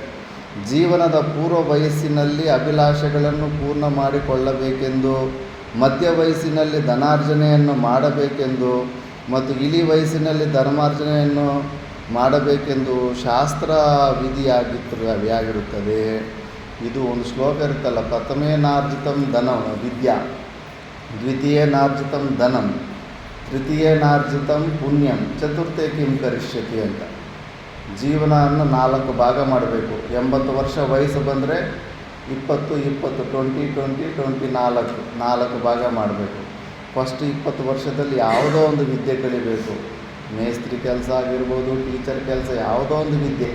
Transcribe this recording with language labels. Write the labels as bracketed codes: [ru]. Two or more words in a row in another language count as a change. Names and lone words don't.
[kn] ಜೀವನದ ಪೂರ್ವ ವಯಸ್ಸಿನಲ್ಲಿ ಅಭಿಲಾಷೆಗಳನ್ನು ಪೂರ್ಣ ಮಾಡಿಕೊಳ್ಳಬೇಕೆಂದು, ಮಧ್ಯ ವಯಸ್ಸಿನಲ್ಲಿ ಧನಾರ್ಜನೆಯನ್ನು ಮಾಡಬೇಕೆಂದು ಮತ್ತು ಇಳಿ ವಯಸ್ಸಿನಲ್ಲಿ ಧರ್ಮಾರ್ಜನೆಯನ್ನು ಮಾಡಬೇಕೆಂದು ಶಾಸ್ತ್ರ ವಿಧಿಯಾಗಿರುತ್ತದೆ. ಇದು ಒಂದು ಶ್ಲೋಕ ಇರುತ್ತಲ್ಲ, [sa] ಪ್ರಥಮೇನಾರ್ಜಿತಂ ಧನಂ ವಿದ್ಯಾ, ದ್ವಿತೀಯೇನಾರ್ಜಿತಂ ಧನಂ, ತೃತೀಯೇನಾರ್ಜಿತಂ ಪುಣ್ಯಂ, ಚತುರ್ಥೇ ಕಿಂ ಕರಿಷ್ಯತಿ ಅಂತ. [kn] ಜೀವನವನ್ನು 4 ಭಾಗ ಮಾಡಬೇಕು. 80 ವರ್ಷ ವಯಸ್ಸು ಬಂದರೆ 20 4 ಭಾಗ ಮಾಡಬೇಕು. ಫಸ್ಟ್ 20 ವರ್ಷದಲ್ಲಿ ಯಾವುದೋ ಒಂದು ವಿದ್ಯೆ ಕಲಿಬೇಕು. ಮೇಸ್ತ್ರಿ ಕೆಲಸ ಆಗಿರ್ಬೋದು, ಟೀಚರ್ ಕೆಲಸ, ಯಾವುದೋ ಒಂದು ವಿದ್ಯೆ.